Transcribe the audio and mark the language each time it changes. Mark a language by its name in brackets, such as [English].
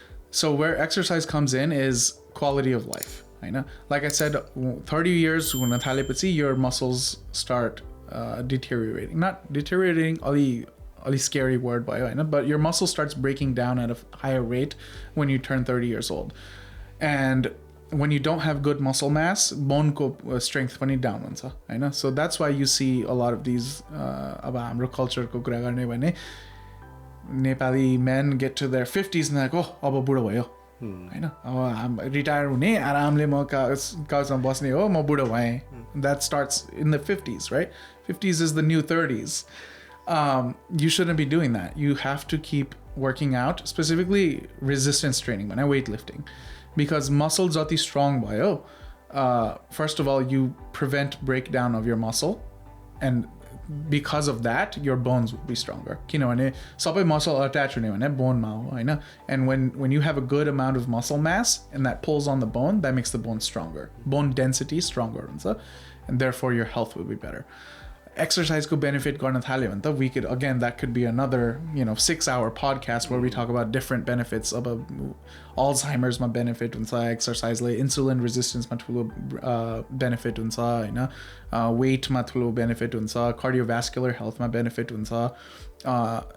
[English] So where exercise comes in is quality of life. I know, like I said, 30 years when [Nepali] थालेपछि [English] your muscles start deteriorating. Not deteriorating, a scary word but your muscle starts breaking down at a higher rate when you turn 30 years old. And when you don't have good muscle mass, bone strength [Nepali] पनि [English] down [Nepali] हुन्छ हैन. [English] So that's why you see a lot of these [Nepali] अब हाम्रो कल्चरको कुरा गर्ने भने [English] Nepali men get to their 50s and they're like, oh, [Nepali] अब बुढो भयो हैन, अब रिटायर हुने आरामले म काउचमा बस्ने हो, म बुढो भएँ. [English] That starts in the 50s, right? 50s is the new 30s. You shouldn't be doing that. You have to keep working out, specifically resistance training, weightlifting, because muscle [Nepali] jati strong bhayo, [English] first of all, you prevent breakdown of your muscle, and because of that, your bones will be stronger. [Nepali] किनभने सबै muscle attach हुने भने bone मा हो हैन. [English] And when you have a good amount of muscle mass and that pulls on the bone, that makes the bone stronger. Bone density stronger [Nepali] हुन्छ, [English] and therefore your health will be better. Exercise को benefit गर्न थाल्यो भने त we could, again, that could be another 6-hour podcast where we talk about different benefits of Alzheimer's [Nepali] मा benefit हुन्छ exercise ले, [English] insulin resistance [Nepali] मा ठुलो benefit हुन्छ हैन, [English] weight मा ठुलो benefit हुन्छ, cardiovascular health मा benefit हुन्छ.